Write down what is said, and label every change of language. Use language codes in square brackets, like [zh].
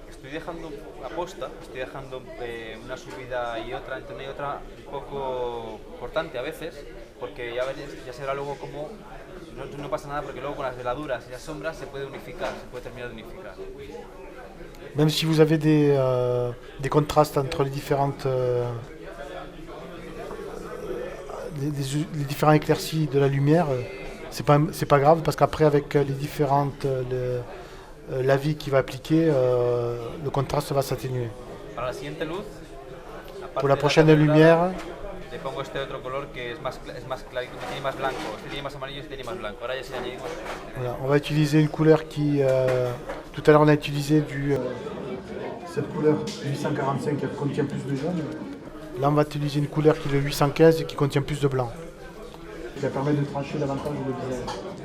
[es] dejando aposta, estoy dejando una subida y otra, entre una y otra, un poco cortante a veces, porque ya se verá luego cómo no pasa nada, porque luego con las veladuras y las sombras se puede unificar, se puede terminar de unificar. [fr] Même si vous avez des contrastes entre les différentes les différents éclaircies de la lumière, c'est pas grave parce qu'après avec les différentes l'avis qui va appliquer, le contraste va s'atténuer. [es] Para la siguiente luz, [fr] Pour la prochaine lumière, [es] le pongo este otro color que es más clarito, tiene más blanco, este tiene más amarillo, este tiene más blanco. Ahora ya si añadimos. [fr] voilà, on va utiliser une couleur qui tout à l'heure on a utilisé Cette couleur 845 elle contient plus de jaune, là on va utiliser une couleur qui est le 815 et qui contient plus de blanc. qui permet de trancher davantage le visage.